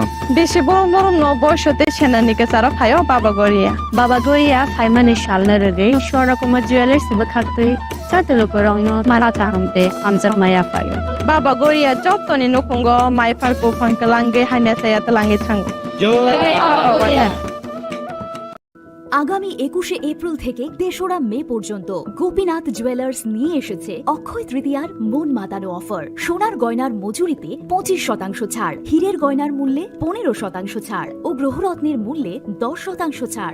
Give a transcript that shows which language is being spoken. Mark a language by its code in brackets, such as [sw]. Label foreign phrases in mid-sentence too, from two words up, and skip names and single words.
[trp] बेसे बरम नबयसते सेनानिके सारा फायो बाबा गोरिया फाइमानि सालना रगे स्वरकुमार ज्वेलर्स बखातै साते लुकुरगनो माराता हमते हमजक माया फायो बाबा गोरिया जतनि नखंगो माइफारको फंकलांगे हाने सायातलांगे थांग [bn] আগামী 21শে এপ্রিল থেকে ৩রা মে পর্যন্ত গোপীনাথ জুয়েলার্স নিয়ে এসেছে অক্ষয় তৃতীয়ার মন মাতানো অফার। সোনার গয়নার মজুরিতে 25% ছাড়, হীরের গয়নার মূল্যে 15% ছাড় ও গ্রহরত্নের মূল্যে 10% ছাড়।